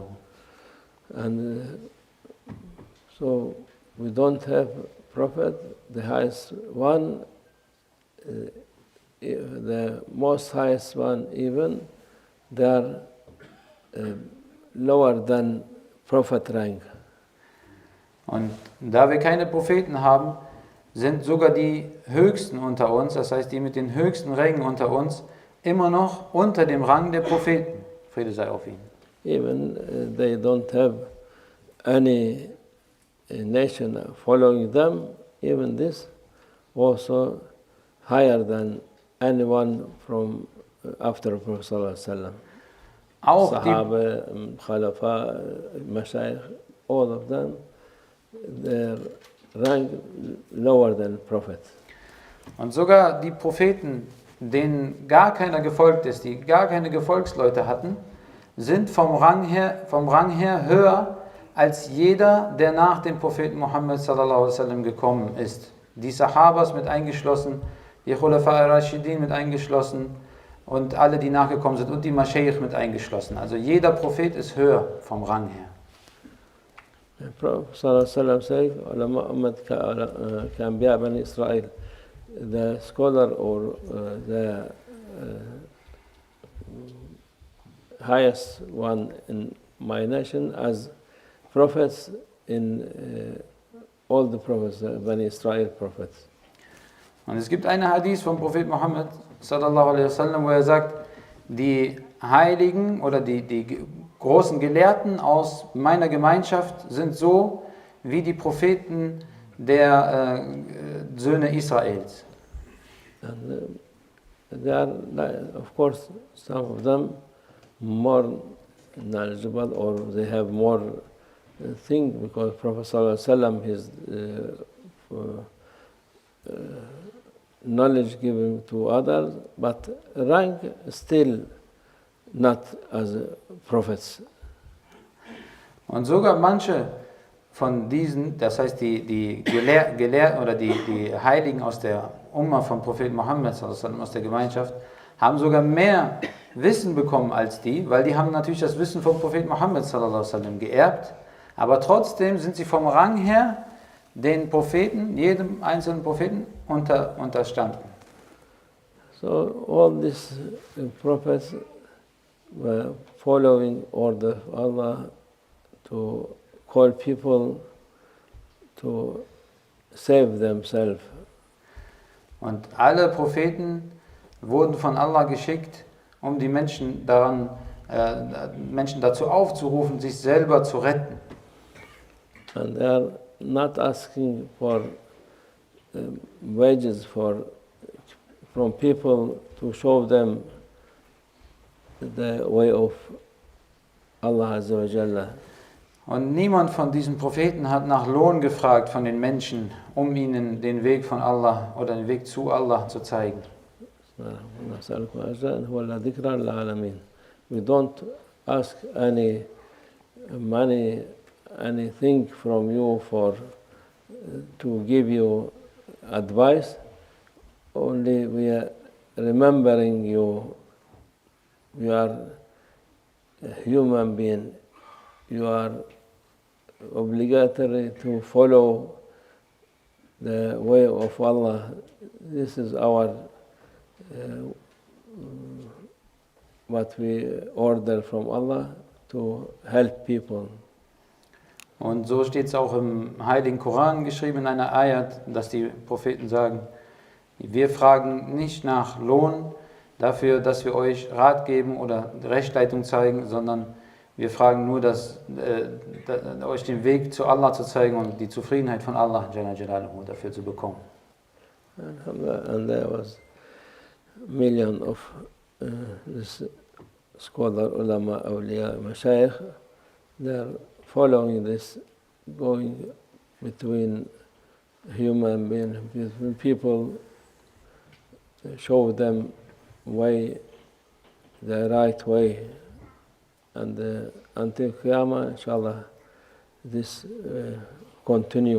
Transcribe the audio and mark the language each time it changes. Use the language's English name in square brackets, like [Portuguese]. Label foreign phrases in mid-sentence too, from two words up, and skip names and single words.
[English] And so we don't have prophet, the highest one, the most highest one even, they are lower than prophet rank. [German] Und da wir keine Propheten haben, sind sogar die Höchsten unter uns, das heißt die mit den höchsten Rängen unter uns, immer noch unter dem Rang der Propheten. Friede sei auf ihnen. [English] Even they don't have any nation following them, even this also higher than anyone from after Prophet [Arabic] sallallahu alaihi wasallam. [German] Auch die, [Arabic] Sahaba, Khalafa, [English] Mashayikh, all of them, their rank lower than Prophet. [German] und sogar die Propheten, denen gar keiner gefolgt ist, die gar keine Gefolgsleute hatten, sind vom Rang her höher als jeder, der nach dem Propheten Muhammad [Arabic] sallallahu alaihi wasallam [German] gekommen ist. Die Sahabas mit eingeschlossen, die [Arabic] Khulafa al-Rashidin [German] mit eingeschlossen und alle, die nachgekommen sind und die Maschayikh mit eingeschlossen. Also jeder Prophet ist höher vom Rang her. [English] The Prophet sallallahu said, [Arabic] "Ulama ummat ka'anbiya bani Israel." [English] The scholar or the highest one in my nation as prophets in all the prophets, Bani Israel prophets. [German] Und es gibt eine Hadith vom Prophet Muhammad [Arabic] sallallahu alaihi wasallam, [German] wo er sagt, die Heiligen oder die großen Gelehrten aus meiner Gemeinschaft sind so wie die Propheten der Söhne Israels. [English] And they are, of course, some of them more knowledgeable or they have more thing because Prophet [Arabic] sallallahu alaihi wasallam [English] his knowledge given to others, but rank still not as prophets. [German] Und sogar manche von diesen, das heißt die Gelehrten oder die Heiligen aus der Umma von Prophet Muhammad [Arabic] sallallahu alaihi wasallam, [German] aus der Gemeinschaft, haben sogar mehr Wissen bekommen als die, weil die haben natürlich das Wissen vom Prophet Muhammad [Arabic] sallallahu alaihi wasallam [German] geerbt, aber trotzdem sind sie vom Rang her den Propheten, jedem einzelnen Propheten unterstanden. [English] So all these prophets were following order of Allah to call people to save themselves. [German] Und alle Propheten wurden von Allah geschickt, um die Menschen dazu aufzurufen, sich selber zu retten. [English] And they are not asking for wages from people to show them the way of Allah [Arabic] Azza wa Jalla. [German] Und niemand von diesen Propheten hat nach Lohn gefragt von den Menschen, um ihnen den Weg von Allah oder den Weg zu Allah zu zeigen. [English] We don't ask any money, anything from you to give you advice. Only we are remembering you. You are a human being. You are obligatory to follow the way of Allah. This is our what we order from Allah to help people. [German] Und so steht es auch im Heiligen Koran geschrieben in einer Ayat, dass die Propheten sagen, wir fragen nicht nach Lohn dafür, dass wir euch Rat geben oder Rechtleitung zeigen, sondern wir fragen nur, euch den Weg zu Allah zu zeigen und die Zufriedenheit von Allah [Arabic] Jalla Jalaluhu [German] dafür zu bekommen. [English] And there was million of this scholar, ulama, awliya, mashayikh, they're following this, going between human beings, between people, show them way, the right way, and until Qiyamah, inshallah, this continue.